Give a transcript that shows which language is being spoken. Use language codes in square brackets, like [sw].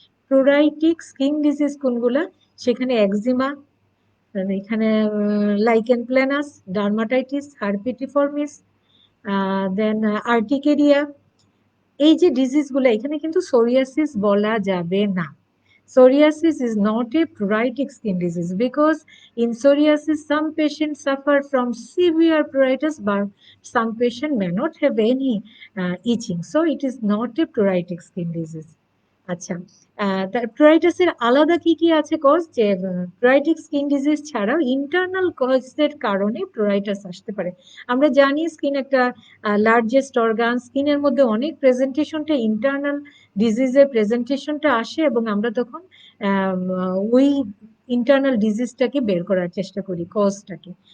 [bn] প্লুরাইটিক skin disease কোনগুলা, সেখানে eczema, এখানে লাইকেন প্ল্যানাস, ডার্মাটাইটিস, হারপিটিফর্মিস, দেন আর্টিকেরিয়া। এই যে ডিজিজগুলো, এখানে কিন্তু সোরিয়াসিস বলা যাবে না। [en] Psoriasis is not a pruritic skin disease because in psoriasis some patients suffer from severe pruritus, but some patient may not have any itching. So it is not a pruritic skin disease. [bn] আচ্ছা, প্রাইটাসের আলাদা কি কি আছে cause, যে প্রাইটিক skin disease ছাড়াও internal কজের কারণে প্রাইটাস আসতে পারে। আমরা জানি স্কিন একটা লার্জেস্ট অর্গান, স্কিনের মধ্যে অনেক প্রেজেন্টেশনটা ইন্টারনাল ডিজিজের প্রেজেন্টেশনটা আসে এবং আমরা তখন ওই ইন্টারনাল ডিজিজটাকে বের করার চেষ্টা করি, কজটাকে।